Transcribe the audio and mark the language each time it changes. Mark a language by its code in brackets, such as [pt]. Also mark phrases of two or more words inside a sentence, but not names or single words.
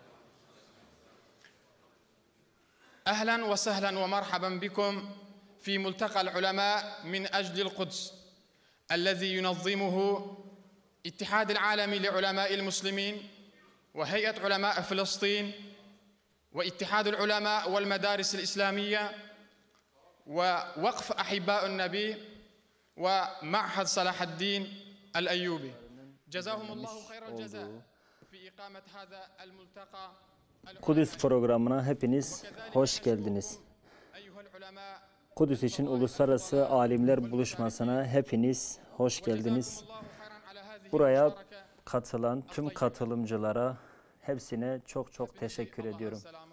[ar] أهلا وسهلا ومرحبا بكم في ملتقى العلماء من أجل القدس الذي ينظمه اتحاد العالمي لعلماء المسلمين وهيئة علماء فلسطين واتحاد العلماء والمدارس الإسلامية ووقف أحباء النبي ومعهد صلاح الدين الأيوبي. جزاهم الله خير الجزاء في إقامة هذا الملتقى. [tr] Kudüs programına hepiniz hoş geldiniz. Kudüs için Uluslararası Alimler Buluşması'na hepiniz hoş geldiniz. Buraya katılan tüm katılımcılara hepsine çok teşekkür ediyorum.